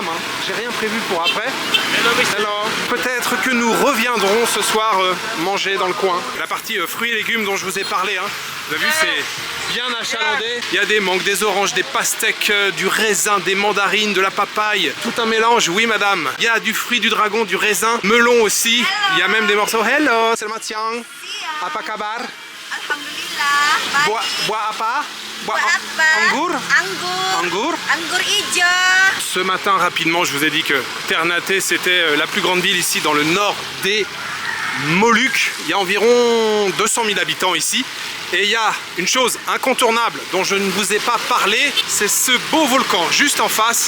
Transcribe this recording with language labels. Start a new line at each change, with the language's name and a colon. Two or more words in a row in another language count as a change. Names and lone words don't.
French: J'ai rien prévu pour après. Alors, peut-être que nous reviendrons ce soir manger dans le coin. La partie fruits et légumes dont je vous ai parlé. Vous avez vu, c'est bien achalandé. Il y a des mangues, des oranges, des pastèques, du raisin, des mandarines, de la papaye. Tout un mélange, oui madame. Il y a du fruit du dragon, du raisin, melon aussi. Il y a même des morceaux. Hello,
Indonesian: selamat siang. Apa kabar? Alhamdulillah. Buah apa? Buah anggur? Anggur? Anggur hijau.
French: Ce matin, rapidement, je vous ai dit que Ternate, c'était la plus grande ville ici dans le nord des Moluques. Il y a environ 200 000 habitants ici. Et il y a une chose incontournable dont je ne vous ai pas parlé, c'est ce beau volcan juste en face.